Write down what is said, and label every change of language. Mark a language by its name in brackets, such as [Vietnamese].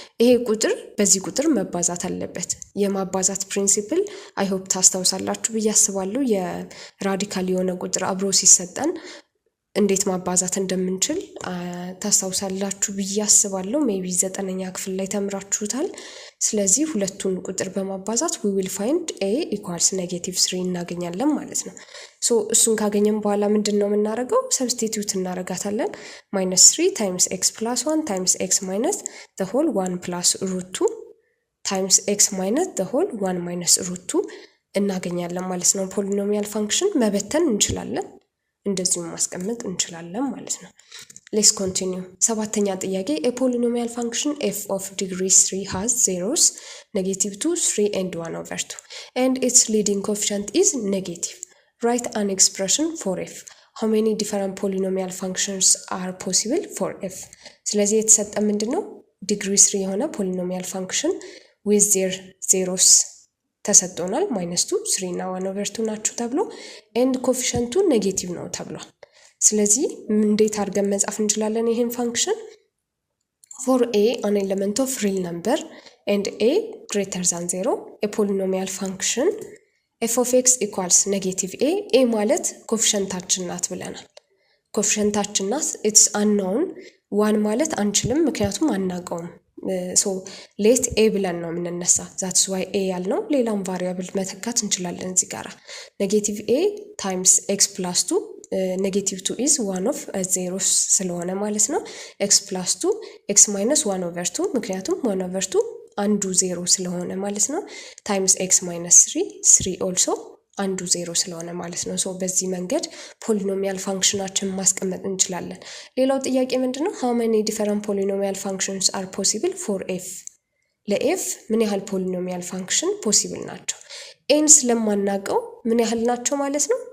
[Amharic] ይሄ ቁጥር በዚህ ቁጥር መባዛት አለበት። የማባዛት ፕሪንሲፕል አይ ሆፕ ታስታውሳላችሁ ብዬ አስባለሁ። የራዲካል የሆነ ቁጥር አብሮ ሲሰጠን እንዴት ማባዛት እንደምንችል ታስታውሳላችሁ ብዬ አስባለሁ። ሜቢ 9ኛ ክፍል ላይ ተምራችሁታል። ስለዚህ ሁለቱን ቁጥር በማባዛት [English] we will find a equals negative 3 [Amharic] እናገኛለን ማለት ነው። ሶ እሱን ካገኘን በኋላ ምንድነው የምናደርገው? ሰብስቲቲዩት እናረጋታለን። [English] -3 times x plus 1 times x minus the whole 1 plus root 2 times x minus the whole 1 minus root 2 [Amharic] እናገኛለን ማለት ነው። ፖሊኖሚያል ፋንክሽን መበተን እንችላለን፣ እንደዚሁም ማስቀመጥ እንችላለን ማለት ነው። ሌትስ ኮንቲኒዩ። ሰባተኛ ጥያቄ [English] a polynomial function f of degree 3 has zeros -2 3 and 1 over 2 and its leading coefficient is negative. Write an expression for f. How many different polynomial functions are possible for f? [Amharic] ስለዚህ የተሰጠ ምንድነው? ዲግሪ 3 የሆነ [English] polynomial function with their zeros [Amharic] ተሰጥቶናል። -2 3 እና 1 over 2 ናቸው ተብሎ and ኮኤፊሺየንቱ ኔጌቲቭ ነው ተብሏል። ስለዚህ እንዴት አድርገን መጻፍ እንችላለን ይሄን ፋንክሽን? [English] for a an element of real number and a greater than 0 a polynomial function f of x equals negative a [Amharic] ማለት ኮኤፊሺየንታችን ናት ብለናል። ኮኤፊሺየንታችን ናት። [English] it's unknown 1 [Amharic] ማለት አንችልም ምክንያቱም አናውቀውም። so let a ብለን ነው የምንነሳ። that's why a ያልነው ሌላም ቫሪያብል መተካት እንችላለን። እዚህ ጋራ [English] negative a times x plus 2 negative 2 is 1 of 0 [Amharic] ስለሆነ ማለት ነው። [English] x plus 2 x minus 1 over 2 [Amharic] ምክንያቱም 1 over 2 አንዱ 0 ስለሆነ ማለት ነው። [English] times x minus 3 also [Amharic] አንዱ 0 ስለሆነ ማለት ነው። ሶ በዚህ መንገድ ፖሊኖሚያል ፋንክሽናችን ማስቀመጥ እንችላለን። ሌላው ጥያቄ ምንድነው? [English] how many different polynomial functions are possible for f? [Amharic] ለf ምን ያህል ፖሊኖሚያል ፋንክሽን ፖሲብል ናቸው? n ስለማናቀው ምን ያህል ናቸው ማለት ነው?